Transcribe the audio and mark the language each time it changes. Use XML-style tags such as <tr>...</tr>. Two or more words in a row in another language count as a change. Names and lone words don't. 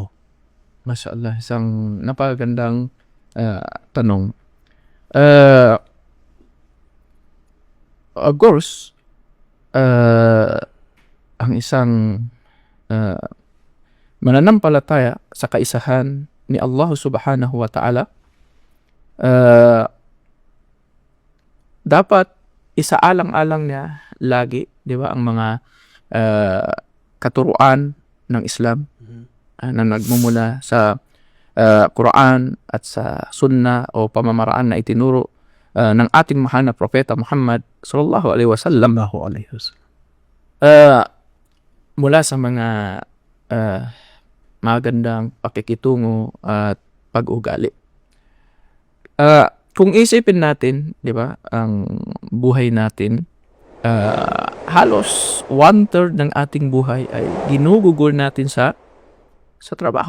<tl>Mashallah, isang napakagandang tanong.</tl> <en>Of course,</en> <tl>ang isang mananampalataya sa kaisahan ni Allah</tl> <ar>سبحانه وتعالى,</ar> <tl>dapat isaalang-alang niya lagi, di ba, ang mga katuruan ng Islam na nagmumula sa Quran at sa Sunnah o pamamaraan na itinuro ng ating mahal na propeta Muhammad</tl> <ar>صلى الله عليه وسلم.</ar> <tl>Mula sa mga magandang pakikitungo at pag-ugali. Kung isipin natin, di ba, ang buhay natin, halos 1/3 ng ating buhay ay ginugugol natin sa trabaho.</tl>